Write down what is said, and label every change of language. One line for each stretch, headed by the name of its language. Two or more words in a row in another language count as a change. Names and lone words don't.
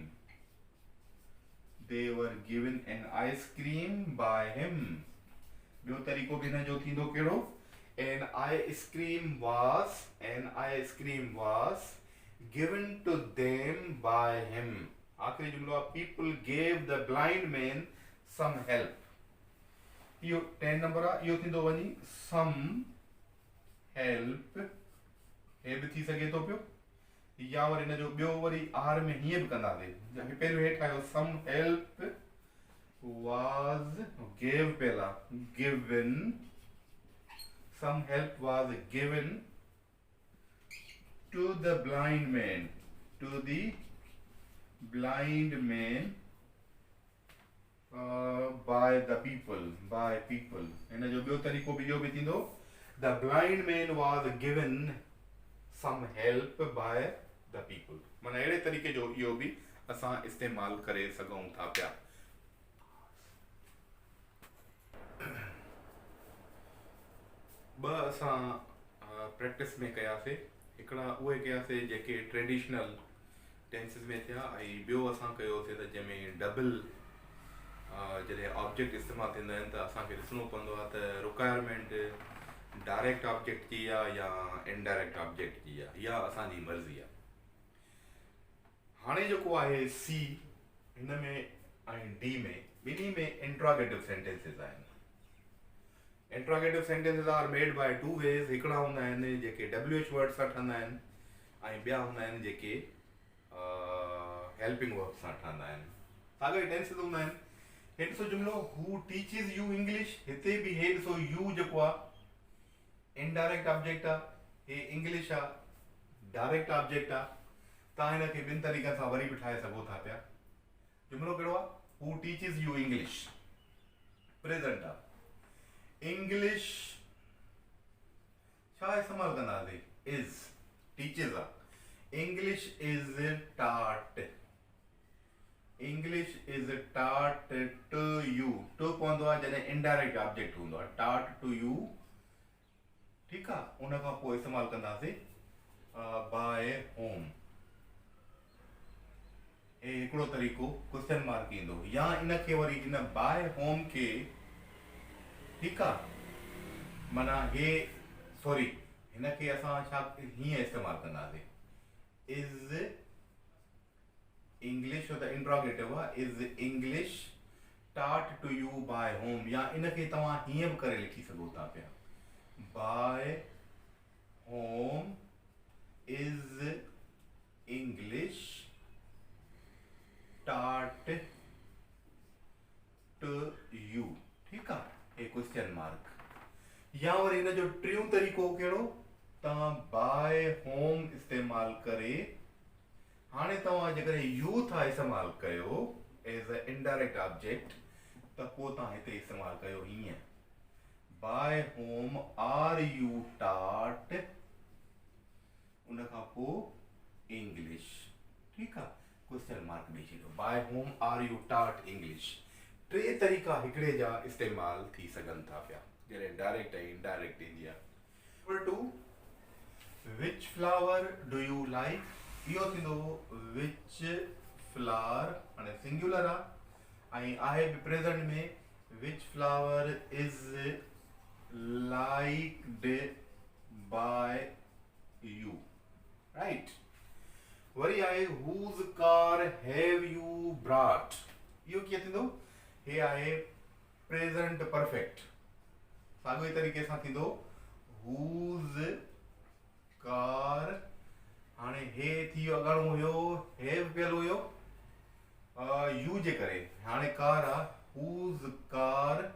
English: They were given an ice cream by him.
Sindhi: ॿियो तरीक़ो बि हिन जो थींदो कहिड़ो
English: an ice cream was given to them by him.
Sindhi: आखिरी जुमलो आहे
English: people gave the blind man some help.
Sindhi: इहो 10 नंबर आहे इहो थींदो वञी
English: some help
Sindhi: हे बि थी सघे थो पियो या वरी हिन जो ॿियो वरी आर में हीअं बि कंदासीं पहिरियों हेठि आयो
English: some help was gave
Sindhi: पहिला
English: given some help was given to the blind man by people
Sindhi: हिन जो ॿियो तरीक़ो बि इहो बि थींदो
English: the blind man was given some help by the people.
Sindhi: माना अहिड़े तरीक़े जो इहो बि असां इस्तेमालु करे सघूं था पिया ॿ असां प्रैक्टिस में कयासीं हिकिड़ा उहे कयासीं जेके
English: traditional tenses
Sindhi: में थिया ऐं ॿियो असां कयोसीं त जंहिंमें डबल जॾहिं ऑब्जेक्ट इस्तेमालु थींदा आहिनि त असांखे ॾिसणो पवंदो आहे त
English: requirement direct object
Sindhi: जी आहे या
English: indirect object
Sindhi: जी आहे या असांजी मर्ज़ी आहे हाणे जेको आहे सी हिन में ऐं डी में ॿिन्ही में
English: interrogative sentences
Sindhi: आहिनि
English: interrogative sentences are made by two ways
Sindhi: हिकिड़ा हूंदा आहिनि जेके WH वर्ड सां ठहंदा आहिनि ऐं ॿिया हूंदा आहिनि जेके
English: helping verb
Sindhi: सां ठहंदा आहिनि साॻा ई टेंसिस हूंदा आहिनि हेठि सो जुमिलो
English: who teaches you English
Sindhi: हिते बि हेठि सो यू जेको आहे
English: indirect object
Sindhi: आहे हे इंग्लिश आहे
English: direct object
Sindhi: आहे तव्हां हिनखे ॿिनि तरीक़नि सां वरी बि ठाहे सघो था पिया जुमिलो कहिड़ो आहे
English: who teaches you English present
Sindhi: आहे इंग्लिश छा इस्तेमालु कंदासीं
English: is teaches
Sindhi: आहे
English: English is taught English is taught to you to
Sindhi: पवंदो आहे जॾहिं
English: indirect object
Sindhi: हूंदो आहे
English: taught to you
Sindhi: ठीकु आहे उन खां पोइ इस्तेमालु कंदासीं
English: by whom
Sindhi: हे हिकिड़ो तरीक़ो
English: question mark
Sindhi: ईंदो या इनखे वरी इन
English: by whom
Sindhi: खे ठीकु आहे माना हे सॉरी हिनखे असां छा हीअं इस्तेमालु कंदासीं इज़ इंग्लिश त इंट्रोगेटिव आहे
English: is English taught to you by whom
Sindhi: या इनखे तव्हां हीअं बि करे लिखी सघो था पिया
English: by whom is English taught to you
Sindhi: ठीकु आहे हे
English: question mark
Sindhi: या वरी हिन जो टियों तरीक़ो कहिड़ो तव्हां
English: by whom
Sindhi: इस्तेमालु करे हाणे तव्हां जेकॾहिं यू था इस्तेमालु कयो
English: as a indirect object
Sindhi: त पोइ तव्हां हिते इस्तेमालु कयो हीअं
English: by whom are you
Sindhi: taught उन खां पोइ इंग्लिश ठीकु आहे
English: question mark
Sindhi: ॾेई छॾियो
English: by whom are you taught English
Sindhi: टे तरीक़ा हिकिड़े जा इस्तेमालु थी सघनि था पिया जॾहिं डायरेक्ट ऐं इनडायरेक्ट ईंदी आहे नंबर 2
English: which flower do you like
Sindhi: इहो थींदो
English: which flower
Sindhi: हाणे सिंगुलर आहे ऐं आहे बि प्रेज़ेंट में
English: which flower is liked by you right
Sindhi: वरी आहे
English: whose car have you brought
Sindhi: इहो कीअं थींदो हे आहे
English: present perfect
Sindhi: साॻियो ई तरीक़े सां थींदो
English: whose car
Sindhi: हाणे हे थी वियो अॻिणो हुयो हैव पियल हुयो यू जे करे हाणे कार आहे
English: whose car